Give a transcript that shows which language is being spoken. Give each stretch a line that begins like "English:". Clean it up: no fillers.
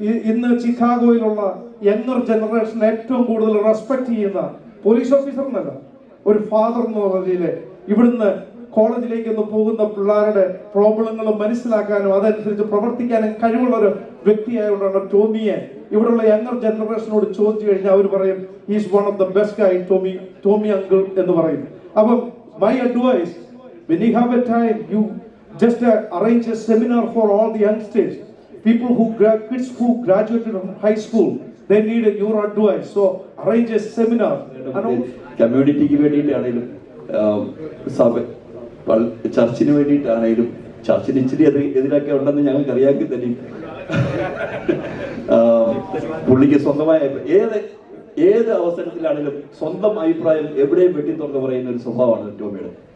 Malayalam: ഇന്ന് ചിക്കാഗോയിലുള്ള younger generation ഏറ്റവും കൂടുതൽ റെസ്പെക്ട് ചെയ്യുന്ന പോലീസ് ഓഫീസർ എന്നല്ല, ഒരു ഫാദർ എന്ന രീതിയിൽ ഇവിടുന്ന് കോളേജിലേക്ക് ഒന്ന് പോകുന്ന പിള്ളേരുടെ പ്രോബ്ലങ്ങൾ മനസ്സിലാക്കാനും അതനുസരിച്ച് പ്രവർത്തിക്കാനും കഴിവുള്ള ഒരു വ്യക്തിയായതുകൊണ്ടാണ് ടോമിയെ ഇവിടെയുള്ള യങ്ങർ ജനറേഷനോട് ചോദിച്ചു കഴിഞ്ഞാൽ അവർ പറയും
English: is one of the best guy,
Malayalam: Tomy uncle എന്ന് പറയും. അപ്പം
English: My advice, when you have a time, you just arrange a seminar for all the youngsters, people who kids who graduated from high school. They need your advice, so arrange a seminar.
Malayalam: കമ്മ്യൂണിറ്റിക്ക് വേണ്ടിയിട്ടാണെങ്കിലും ചർച്ചിന് വേണ്ടിയിട്ടാണെങ്കിലും ചർച്ചിന് ഇച്ചിരി എതിരൊക്കെ ഉണ്ടെന്ന് ഞങ്ങൾക്ക് അറിയാമെങ്കിൽ തന്നെ പുള്ളിക്ക് സ്വന്തമായ ഏത് അവസരത്തിലാണെങ്കിലും സ്വന്തം അഭിപ്രായം എവിടെയും വെട്ടി തുറന്ന് പറയുന്ന ഒരു സ്വഭാവമാണ് ടോമിയുടെ.